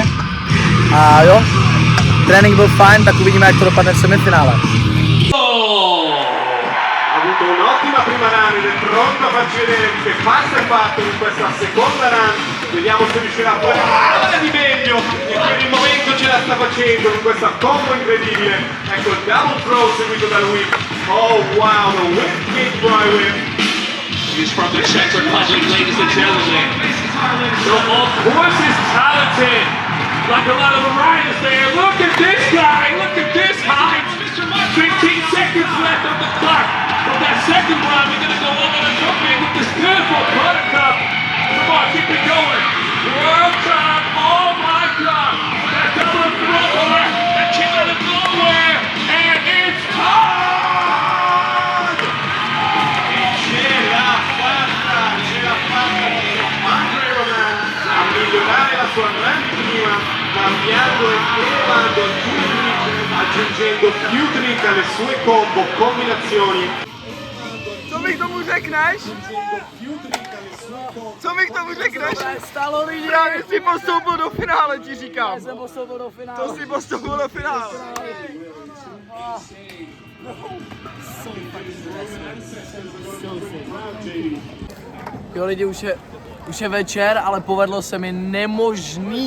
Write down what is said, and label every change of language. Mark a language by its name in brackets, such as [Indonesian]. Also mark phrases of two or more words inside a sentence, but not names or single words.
[Czech] A jo, trénink byl fajn, tak uvidíme, jak to dopadne v semifinále. [Italian] Ha avuto un'ottima prima run ed è pronto a farci vedere che passo è fatto in questa seconda run. Vediamo se riuscirà a fare qualcosa di meglio e per il momento ce la sta facendo con questa combo incredibile. Ecco il [English] double throw [Italian] seguito dal whip. [English] Oh wow, the whip kick by whip. He's from the Czech Republic, ladies and gentlemen. So of course he's talented. Like a lot of the riders there. Look at this guy, look at this height. 15 seconds left on the clock. From that second round, we're gonna go over the company with this beautiful buttercup. Come on, keep it going. World time, oh my God. That double thrower, that came out of nowhere, and it's time! [Italian] Ce l'ha fatta Andre Roman a migliorare la sua run di prima, cambiando e elevando alcuni trick, aggiungendo più trick alle sue combo, combinazioni. [Czech] Co mi k tomu řekneš? Co mi k tomu řekneš? Stálo lidi. Právě si postoupil do finále, ti říkám. Jsem postoupil do finále. To si postoupil do finále. Jo lidi, už je večer, ale povedlo se mi nemožný.